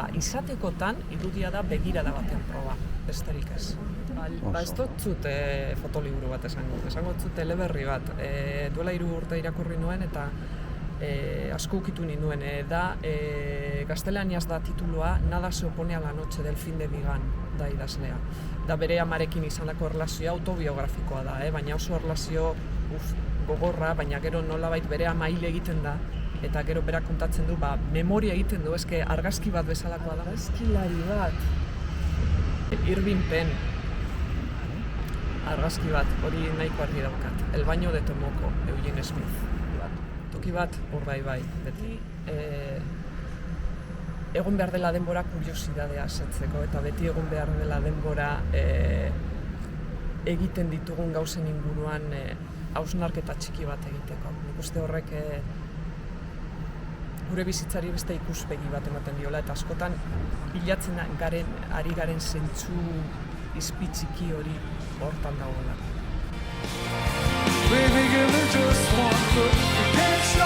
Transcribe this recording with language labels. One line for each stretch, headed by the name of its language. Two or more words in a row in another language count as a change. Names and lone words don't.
Basque: Izatekotan, irudia da begirada baten proba, besterik ez. Ba ez dut zut fotoliburu bat esango zut eleberri bat. Duela 3 urte irakurri nuen eta asko ukitu ninduen. Gaztelaniaz da titulua, Nada se opone a la noche del fin de Vigan, da idazlea. Da bere amarekin izandako erlazioa autobiografikoa da, baina oso erlazio gogorra, baina gero nolabait bere ama hil egiten da, eta gero berak kontatzen du, memoria egiten du, eske argazki bat bezalakoa da. Argazkilari bat. Irving Penn. Argazki bat, hori nahiko argi daukat. El baño de Tomoko, Eugene Smith. Toki bat, hor bai, beti egon behar dela denbora kuriosidadea asetzeko, eta beti egon behar dela denbora egiten ditugun gauzen inguruan hausnarketa txiki bat egiteko. Nik uste horrek gure bizitzari beste ikuspegi bat ematen diola, eta askotan bilatzen ari garen zentzu izpi txiki hori hortan dagoela.
English: Baby, give me just one look.